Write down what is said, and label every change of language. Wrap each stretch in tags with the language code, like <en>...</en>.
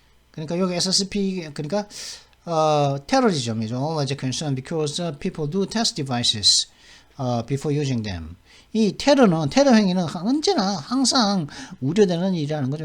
<ko>그러니까 여기 SCP, 그러니까 terrorism이죠.</ko> <en>Was a concern because people do test devices before using them.</en> <ko>이 테러 행위는 언제나 항상 우려되는 일이라는 거죠.</ko>